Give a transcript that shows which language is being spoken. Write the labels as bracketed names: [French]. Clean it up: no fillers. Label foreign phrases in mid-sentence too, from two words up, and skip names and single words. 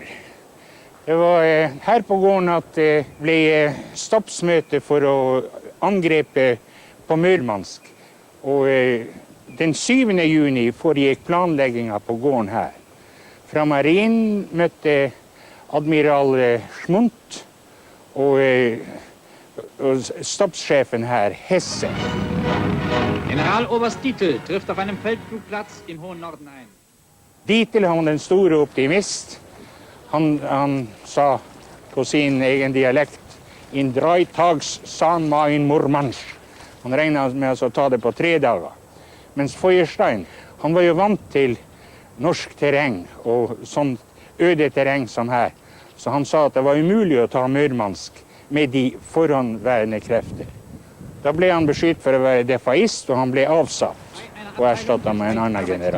[Norwegian] Det var her på gården at det ble stabsmøte for å angrepe på Murmansk. Og den 7. juni foregikk planleggingen på gården her. Fra marinen møtte admiral Schmundt og stabssjefen her, Hesse. [German] Generaloberst Dietl trifft auf einem Feldflugplatz im hohen Norden ein. [Norwegian] Dietl, han den store optimist, han sa på sin egen dialekt [German] «In 3 tags san ma in Murmansk». [Norwegian] Han regnet med å ta det på 3 dager. Mens Feuerstein, han var jo vant til norsk terreng og sånn øde terreng som her. Så han sa at det var umulig å ta Murmansk med de forhåndværende krefter. Da ble han beskyldt for å være defaist, og han ble avsatt og erstattet med en annen general.